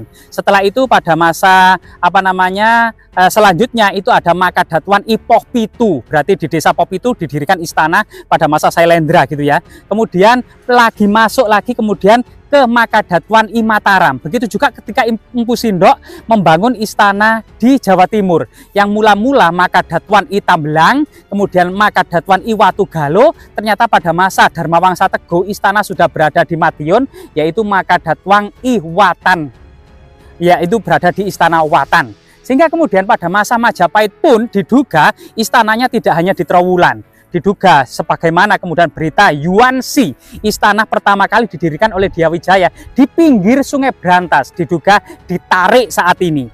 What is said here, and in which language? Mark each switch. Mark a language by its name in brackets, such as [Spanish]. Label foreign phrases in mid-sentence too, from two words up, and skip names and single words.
[Indonesian] Setelah itu pada masa selanjutnya itu ada Makadatwan I Pohpitu. Berarti di desa Pohpitu didirikan istana pada masa Sailendra gitu ya. Kemudian lagi masuk lagi kemudian ke Makadatwan I Mataram. Begitu juga ketika Empu Sindok membangun istana di Jawa Timur, yang mula-mula Makadatwan I Tambelang, kemudian Makadatwan I Watugalo, ternyata pada masa Dharmawangsa Teguh istana sudah berada di Madiun, yaitu Makadatwan I Watan, yaitu berada di istana Watan. Sehingga kemudian pada masa Majapahit pun diduga istananya tidak hanya di Trowulan. Diduga sebagaimana kemudian berita Yuansi, istana pertama kali didirikan oleh Diyawijaya di pinggir Sungai Brantas, diduga ditarik saat ini.